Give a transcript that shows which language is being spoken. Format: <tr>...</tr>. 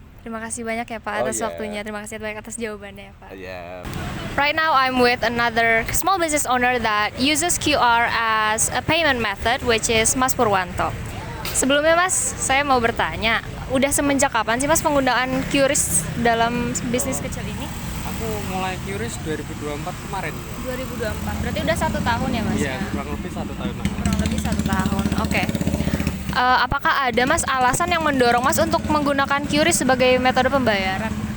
<id>Terima kasih banyak ya Pak atas waktunya, terima kasih banyak atas jawabannya ya Pak.</id> <en>Right now I'm with another small business owner that uses QR as a payment method, which is Mas Purwanto.</en> <id>Sebelumnya Mas, saya mau bertanya, udah semenjak kapan sih Mas penggunaan QRIS dalam bisnis kecil ini? Aku mulai QRIS 2024 kemarin. 2024, berarti udah 1 tahun ya Mas? Iya, kurang lebih 1 tahun. Kurang lebih 1 tahun, oke. Apakah ada Mas alasan yang mendorong Mas untuk menggunakan QRIS sebagai metode pembayaran?</id>